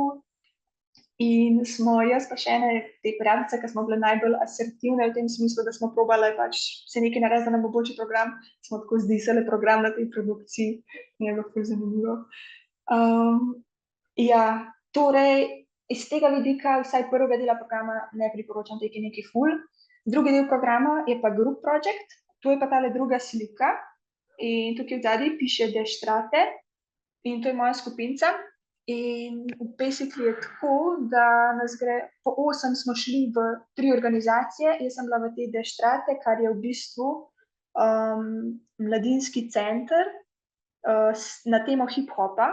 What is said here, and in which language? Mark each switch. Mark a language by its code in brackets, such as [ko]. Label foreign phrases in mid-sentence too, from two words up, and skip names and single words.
[sl] In smo jaz pa še ene te prijateljice, ki smo bile najbolj asertivne v tem smislu, da smo probali pač se nekaj narediti, da nam bo boljši program, smo tako zdisali program na tej produkciji in je bilo ful zanimivo. Ja, torej, iz tega vidika, vsaj prvega dela programa ne priporočam teki neki ful. Drugi del programa je pa [en] group project, [sl] to je pa tale druga slika in tukaj v zadnji piše Deštrate in to je moja skupinca. In basically je tako, da nas gre, po 8 smo šli v 3 organizacije, jaz sem bila v te Deštrate, kar je v bistvu mladinski center na temo hip-hopa.